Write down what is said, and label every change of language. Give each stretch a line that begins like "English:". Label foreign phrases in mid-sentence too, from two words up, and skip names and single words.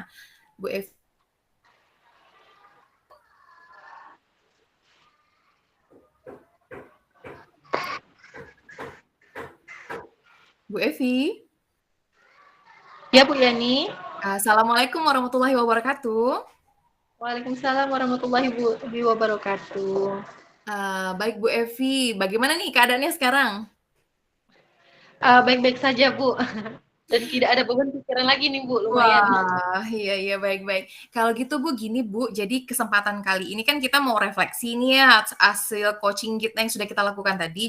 Indonesian: Bu Evi Bu Evi? Ya Bu Yani.
Arabic: السلام عليكم ورحمة الله وبركاته. وعليكم السلام ورحمة الله وبركاته.
Indonesian: Baik Bu Evi, bagaimana nih keadaannya sekarang? Baik-baik saja Bu. Dan tidak ada beban pikiran lagi nih Bu, lumayan. Wah, iya iya, baik baik. Kalau gitu Bu, gini Bu, jadi kesempatan kali ini kan kita mau refleksi nih ya hasil coaching kita yang sudah kita lakukan tadi.